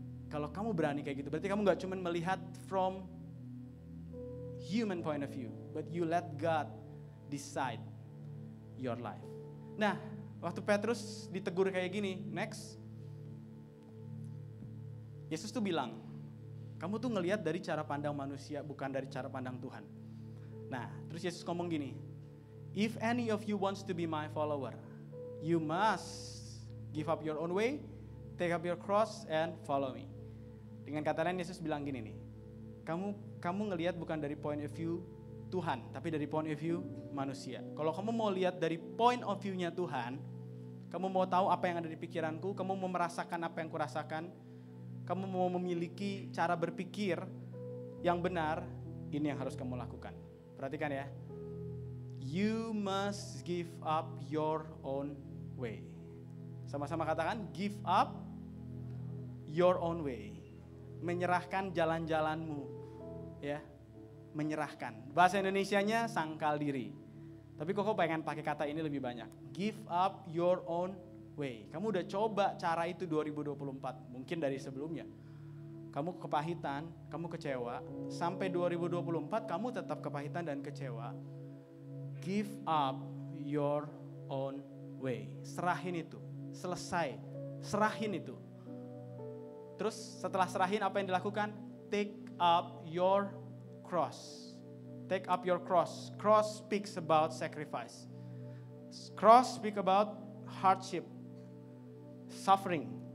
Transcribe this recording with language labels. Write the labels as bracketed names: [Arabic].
[Indonesian] Kalau kamu berani kayak gitu, berarti kamu gak cuma melihat from human point of view, but you let God decide your life. Nah, waktu Petrus ditegur kayak gini, next, Yesus tuh bilang, kamu tuh ngelihat dari cara pandang manusia, bukan dari cara pandang Tuhan. [English] Nah, terus Yesus ngomong gini, if any of you wants to be my follower, you must give up your own way, take up your cross, and follow me. [Indonesian] Dengan kata lain Yesus bilang gini nih, kamu ngelihat bukan dari point of view Tuhan, tapi dari point of view manusia. Kalau kamu mau lihat dari point of view-nya Tuhan, kamu mau tahu apa yang ada di pikiranku, kamu mau merasakan apa yang kurasakan, kamu mau memiliki cara berpikir yang benar, ini yang harus kamu lakukan. [English] Perhatikan ya, you must give up your own way. Sama-sama katakan, give up your own way. [Indonesian] Menyerahkan jalan-jalanmu, ya, menyerahkan. Bahasa Indonesianya sangkal diri. Tapi kok pengen pakai kata ini lebih banyak. Give up your own way. Kamu udah coba cara itu 2024, mungkin dari sebelumnya. Kamu kepahitan, kamu kecewa, sampai 2024 kamu tetap kepahitan dan kecewa. [English] Give up your own way. [Indonesian] Serahin itu, selesai, serahin itu. Terus setelah serahin apa yang dilakukan? [English] Take up your cross. Take up your cross. Cross speaks about sacrifice. Cross speak about hardship, suffering.